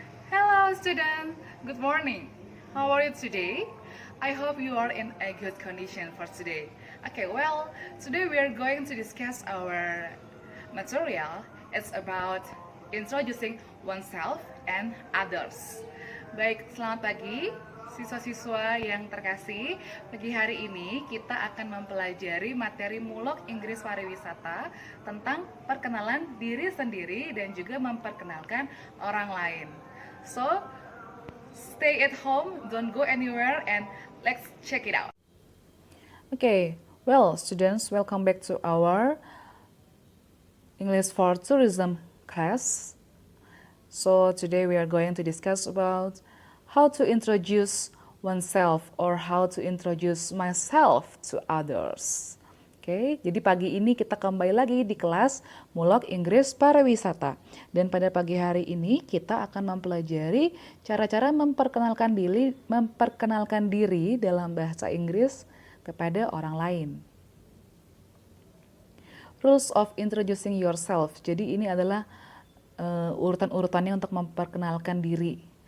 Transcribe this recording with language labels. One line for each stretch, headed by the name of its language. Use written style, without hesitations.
English: Hello student, good morning. How are you today? I hope you are in a good condition for today. Okay, well, today we are going to discuss our material. It's about introducing oneself and others.
Indonesian: Baik, selamat pagi siswa-siswa yang terkasih. Pagi hari ini kita akan mempelajari materi mulok Inggris Pariwisata tentang perkenalan diri sendiri dan juga memperkenalkan orang lain.
English: So, stay at home, don't go anywhere, and let's check it out. Okay, well, students, welcome back to our English for Tourism class. So, today we are going to discuss about how to introduce oneself or how to introduce myself to others.
Indonesian: Oke, jadi pagi ini kita kembali lagi di kelas Mulok Inggris Pariwisata. Dan pada pagi hari ini kita akan mempelajari cara-cara memperkenalkan diri dalam bahasa Inggris kepada orang lain.
English: Rules of introducing yourself.
Indonesian: Jadi ini adalah urutan-urutannya untuk memperkenalkan diri.